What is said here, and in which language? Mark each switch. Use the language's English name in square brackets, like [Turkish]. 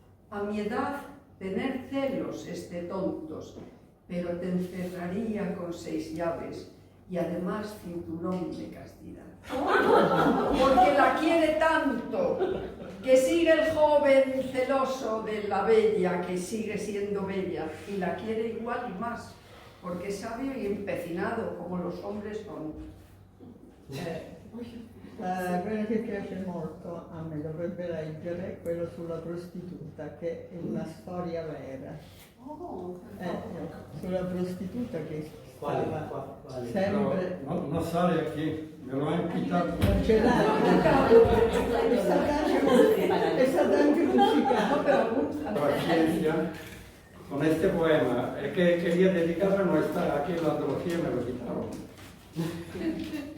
[Spanish] A mi edad, tener celos es de tontos, pero te encerraría con 6 llaves y además cinturón de castidad. Porque la quiere tanto, que sigue el joven celoso de la bella, que sigue siendo bella, y la quiere igual y más, porque es sabio y empecinado, como los hombres son. [Italian] Quello che piace molto a me, dovrebbe leggere, è quello sulla prostituta, che è una storia vera. Sulla prostituta che stava sempre... [Spanish] No sale aquí, me lo han quitado. [Italian] Non ce l'hai? È stata anche musicata. [Spanish] Paciencia. Con este poema, el que quería dedicarlo no está aquí en la antología, me lo quitaron.